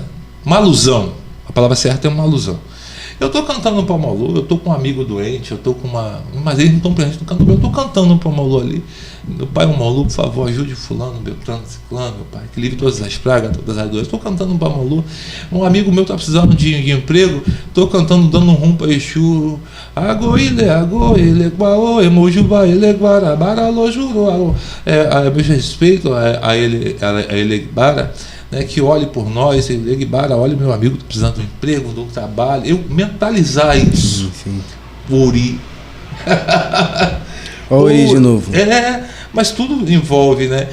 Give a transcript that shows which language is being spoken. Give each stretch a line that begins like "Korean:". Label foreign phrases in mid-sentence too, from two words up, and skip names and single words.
Portuguese: Uma alusão, a palavra certa é uma alusão. Eu estou cantando para o Maulu, eu estou com um amigo doente, eu estou com mas eles não estão presentes no candomblé, eu estou cantando para o Maulu ali. Meu pai, o Maulu, por favor, ajude fulano, Beltrano, Ciclano, meu pai, que livre todas as pragas, todas as dores. Estou cantando para o Maulu. Um amigo meu está precisando de emprego, estou cantando, dando um rum para Exu.
Yoruba: Agoile, guaô, emojuba, ele, guarabara, lojuro.
Portuguese: Meu respeito a ele, bara, né, que olhe por nós, ele, bara, olha meu amigo, estou precisando de um emprego, de um trabalho. Eu mentalizar isso. Sim. Ori. Olha o Ori de novo. Mas tudo envolve, né?